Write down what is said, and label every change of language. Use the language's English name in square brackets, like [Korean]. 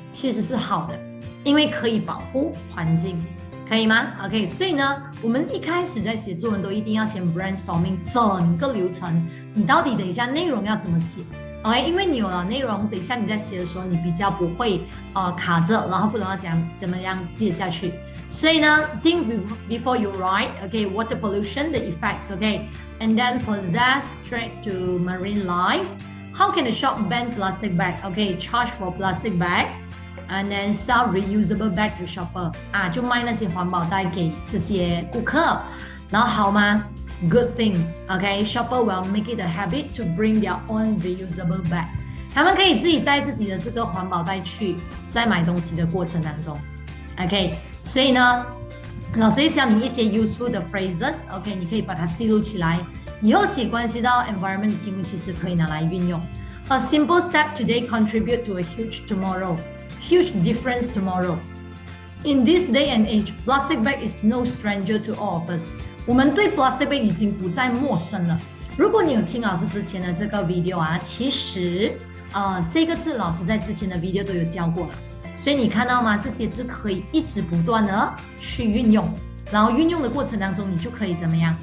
[Chinese] 其实是好的，因为可以保护环境，可以吗 ？OK， 所以呢，我们一开始在写作文都一定要先 brainstorming 整个流程，你到底等一下内容要怎么写 ？OK， 因为你有了内容，等一下你在写的时候，你比较不会卡着，然后不知道怎么样接下去。所以呢 [English] think before you write, okay, water pollution, the effects, okay, and then possess threat to marine life. How can the shop ban plastic bag? Okay, charge for plastic bag, and then sell reusable bag to shopper. [Chinese] 就卖那些环保袋给这些顾客，然后好吗 [English] ？Good thing, okay, shopper will make it a habit to bring their own reusable bag. [Chinese] 他们可以自己带自己的这个环保袋去，在买东西的过程当中。 OK， 所以呢，老师会教你一些 useful 的 phrases，OK， 你可以把它记录起来，以后写关系到 environment 的题目，其实可以拿来运用。 [English] A simple step today contribute to a huge tomorrow, huge difference tomorrow. In this day and age, plastic bag is no stranger to all of us. [Chinese] 我们对 plastic bag 已经不再陌生了。如果你有听老师之前的这个 video 啊，其实这个字老师在之前的 video 都有教过了。所以你看到吗？这些字可以一直不断的去运用，然后运用的过程当中，你就可以怎么样？